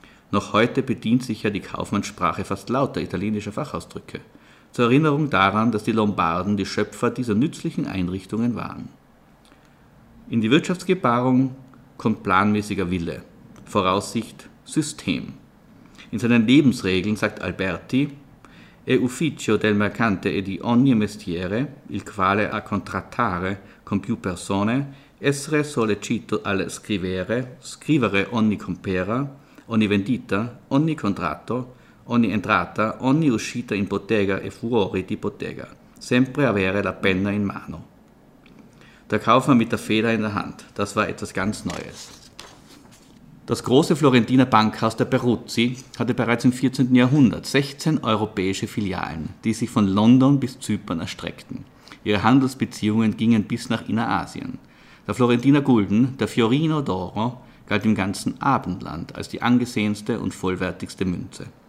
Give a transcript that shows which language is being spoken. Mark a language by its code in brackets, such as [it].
[de] Noch heute bedient sich ja die Kaufmannssprache fast lauter italienischer Fachausdrücke. zur Erinnerung daran, dass die Lombarden die Schöpfer dieser nützlichen Einrichtungen waren. In die Wirtschaftsgebarung kommt planmäßiger Wille, Voraussicht, System. In seinen Lebensregeln sagt Alberti, [it] «E ufficio del mercante e di ogni mestiere, il quale a contrattare con più persone, essere sollecito al scrivere, scrivere ogni compera, ogni vendita, ogni contratto, ogni entrata, ogni uscita in bottega e fuori di bottega, sempre avere la penna in mano». [de] Der Kaufmann mit der Feder in der Hand, das war etwas ganz Neues. Das große Florentiner Bankhaus der Peruzzi hatte bereits im 14. Jahrhundert 16 europäische Filialen, die sich von London bis Zypern erstreckten. Ihre Handelsbeziehungen gingen bis nach Innerasien. Der Florentiner Gulden, der Fiorino d'Oro, galt im ganzen Abendland als die angesehenste und vollwertigste Münze.